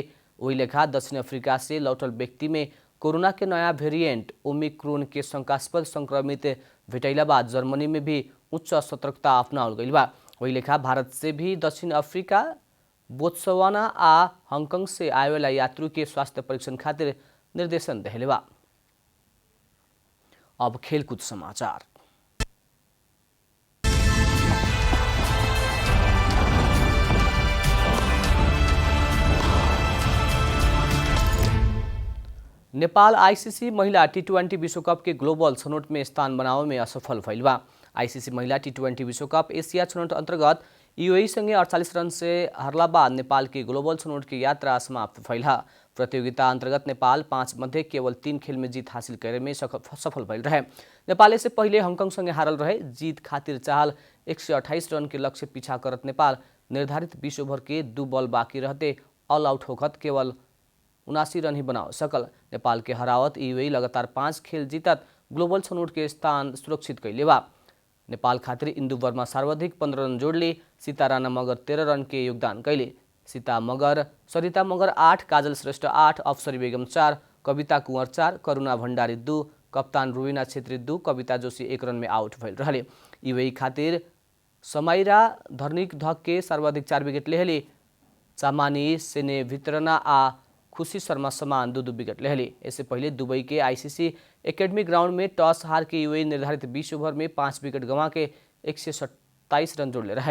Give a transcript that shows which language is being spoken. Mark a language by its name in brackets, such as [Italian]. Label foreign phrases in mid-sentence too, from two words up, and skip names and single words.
[Bhojpuri] वही लेखा दक्षिण अफ्रीका से लौटल व्यक्ति में कोरोना के नया वेरिएंट ओमिक्रोन के शंकास्पद संक्रमित भेटैला बाद जर्मनी में भी उच्च सतर्कता अपनावल गइल बा। वही लेखा भारत से भी दक्षिण अफ्रीका, बोत्सवाना आ हांगकांग से आवेला यात्रु के स्वास्थ्य परीक्षण खातिर निर्देशन देले बा। अब खेलकूद समाचार। नेपाल आईसीसी महिला टी20 विश्वकप के ग्लोबल छनौट में स्थान बनावे में असफल भइल बा। आईसीसी महिला टी20 विश्वकप एशिया छनौट अंतर्गत यूएई संगे 48 रन से हारला बाद नेपाल की ग्लोबल छनौट की यात्रा समाप्त भइल है। प्रतियोगिता अंतर्गत नेपाल 5 मध्ये केवल 3 खेल में जीत हासिल करे में सफल भइल रहे। नेपाल से पहिले हांगकांग संगे हारल रहे। जीत खातिर चाहल 128 रन के लक्ष्य पीछा करत नेपाल निर्धारित 20 ओभर के 2 बॉल बाकी रहते [English] all out [Bhojpuri] होकर केवल 79 रन ही बना सकल। नेपाल के हरावत यूएई लगातार 5 खेल जीतत ग्लोबल छनौट के स्थान सुरक्षित कैले बा। नेपाल खातिर इंदु वर्मा सर्वाधिक 15 रन जोड़ले। सीता राणा मगर 13 रन के योगदान कैले। सरिता मगर 8, काजल श्रेष्ठ 8, अफसरी बेगम 4, कविता कुंवर 4, करुणा भण्डारी 2, कप्तान रुबिना छेत्री 2, कविता जोशी 1 रन में आउट भइल रहले। यूएई खातिर समाइरा धर्निक धक के सर्वाधिक 4 विकेट लेहले। चामानी सेने भित्रना आ खुशी शर्मा समान 2-2 विकेट लेहले। इससे पहले दुबई के आईसीसी एकेडमी ग्राउंड में टॉस हार के यूएई निर्धारित 20 ओभर में 5 विकेट गंवा के 127 रन जोड़ले रहे।